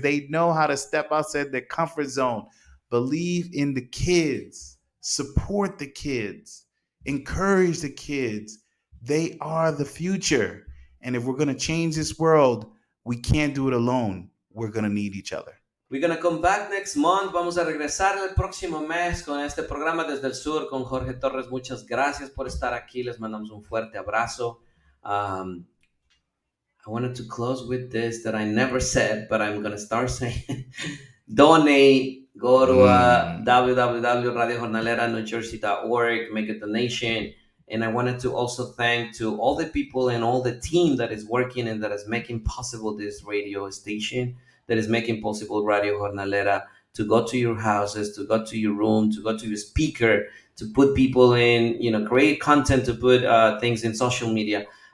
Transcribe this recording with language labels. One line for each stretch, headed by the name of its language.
English: They know how to step outside their comfort zone. Believe in the kids. Support the kids. Encourage the kids. They are the future. And if we're going to change this world, we can't do it alone. We're going to need each other. We're going to come back next month.
Spanish: Vamos a regresar el próximo mes con este programa Desde el Sur con Jorge Torres. Muchas gracias por estar aquí. Les mandamos un fuerte abrazo.
English: I wanted to close with this that I never said, but I'm going to start saying. Donate. Go to www.radiojornalera.newjersey.org. Make a donation. And I wanted to also thank to all the people and all the team that is working and that is making possible this radio station, that is making possible Radio Jornalera, to go to your houses, to go to your room, to go to your speaker, to put people in, create content, to put things in social media.